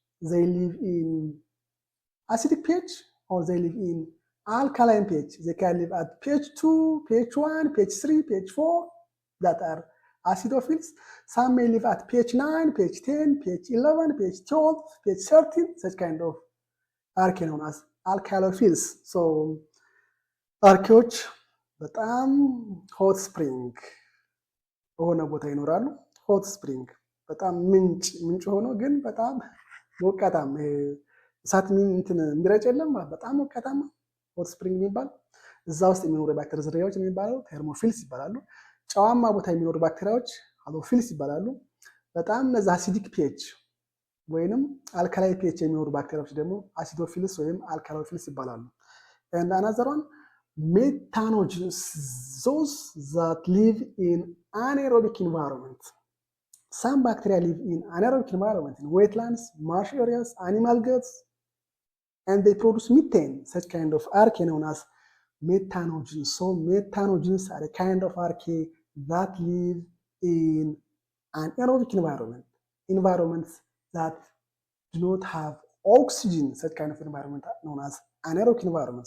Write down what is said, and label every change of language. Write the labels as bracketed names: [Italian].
[English] They live in acidic pH or they live in alkaline pH. They can live at pH 2, pH 1, pH 3, pH 4 that are acidophils. Some may live at pH 9, pH 10, pH 11, pH 12, pH 13, such kind of archaea known as alkalophils. [Amharic] So አርኬዎች በጣም ሆት ስፕሪንግ በሆነ ቦታ ይኖራሉ። ሆት ስፕሪንግ በጣም ምንጭ ሆኖ ግን በጣም ሞቃታማ እሳት የሚረጭ የለም፣ በጣም ሞቃታማ ሆት ስፕሪንግ የሚባል እዛ ውስጥ የሚኖሩ ባክቴሪያ ዝርያዎች የሚባለው ቴርሞፊልስ ይባላሉ። ጨዋማ ቦታ የሚኖሩ ባክቴሪያዎች ሃሎፊልስ ይባላሉ። በጣም እነዚህ አሲዲክ ፒኤች ወይንም አልካላይ ፒኤች የሚኖሩ ባክቴሪያዎች ደግሞ አሲዶፊልስ ወይም አልካሎፊልስ ይባላሉ። [English] and another one, methanogens, those that live in anaerobic environment. Some bacteria live in anaerobic environment, in wetlands, marsh areas, animal guts, and they produce methane, such kind of archaea known as methanogens. So methanogens are a kind of archaea that live in an anaerobic environment, environments that do not have oxygen, such kind of environment known as anaerobic environment.